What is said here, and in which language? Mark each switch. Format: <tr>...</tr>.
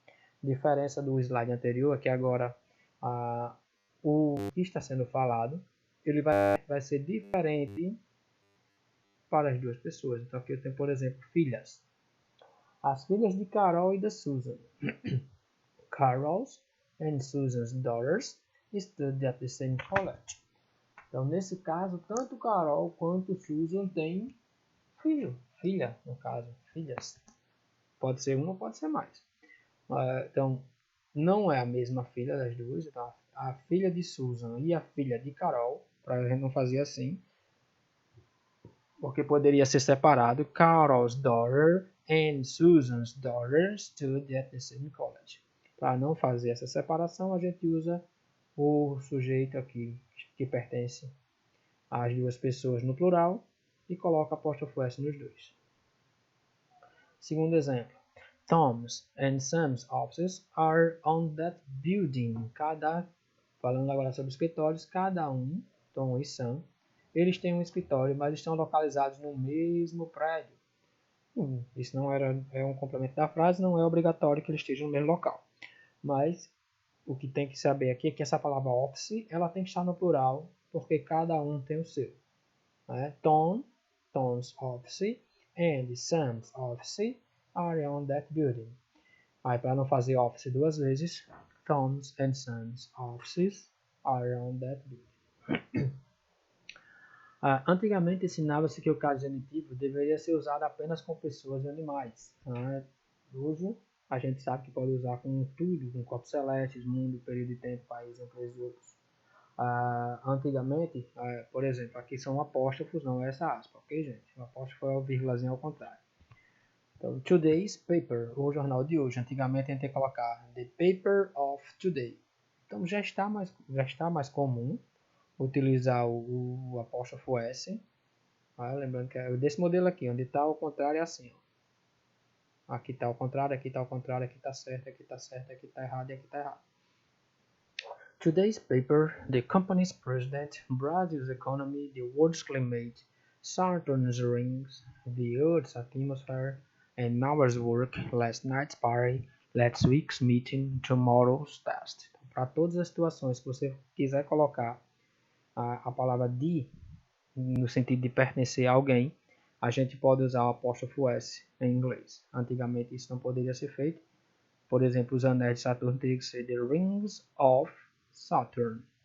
<pt>A diferença do slide anterior é que agora o que está sendo falado ele vai ser diferente para as duas pessoas. Então aqui eu tenho, por exemplo, filhas. As filhas de Carol e de Susan.</pt> <en>Carol's and Susan's daughters study at the same college.</en> <pt>Então, nesse caso, tanto Carol quanto Susan têm filha, no caso, filhas. Pode ser uma, pode ser mais. Então, não é a mesma filha das duas. Então, a filha de Susan e a filha de Carol, para a gente não fazer assim, porque poderia ser separado.</pt> <en>Carol's daughter and Susan's daughter study at the same college.</en> <pt>Para não fazer essa separação, a gente usa o sujeito aqui que pertence às duas pessoas no plural e coloca apóstrofo S nos dois. Segundo exemplo.</pt> <en>Tom's and Sam's offices are on that building.</en> <pt>Falando agora sobre escritórios, cada um, Tom e Sam, eles têm um escritório, mas estão localizados no mesmo prédio. Isso não é um complemento da frase, não é obrigatório que eles estejam no mesmo local. Mas o que tem que saber aqui é que essa palavra office, ela tem que estar no plural, porque cada um tem o seu.</pt> <en>Tom's office and Sam's office are on that building.</en> <pt>Aí, para não fazer office duas vezes,</pt> <en>Tom's and Sam's offices are on that building.</en> <pt>Antigamente ensinava-se que o caso genitivo deveria ser usado apenas com pessoas e animais. Hoje a gente sabe que pode usar com tudo, com corpos celestes, mundo, período de tempo, país, empresas e outros. Antigamente, por exemplo, aqui são apóstrofos, não é essa aspa, ok, gente? O apóstrofo é o vírgulazinho ao contrário. Então,</pt> <en>today's paper,</en> <pt>o jornal de hoje. Antigamente a gente ia colocar</pt> <en>the paper of today.</en> <pt>Então já está mais comum utilizar o apóstrofo S. Lembrando que é desse modelo aqui, onde está ao contrário é assim. Ó. Aqui está ao contrário, aqui está ao contrário, aqui está certo, aqui está certo, aqui está errado e aqui está errado.</pt> <en>Today's paper, the company's president, Brazil's economy, the world's climate, Saturn's rings, the Earth's atmosphere, and hour's work, last night's party, last week's meeting, tomorrow's test.</en> <pt>Para todas as situações que você quiser colocar a palavra de, no sentido de pertencer a alguém, a gente pode usar o apóstrofo S em inglês. Antigamente isso não poderia ser feito. Por exemplo, os anéis de Saturno teriam que ser</pt> <en>the rings of Saturn.</en>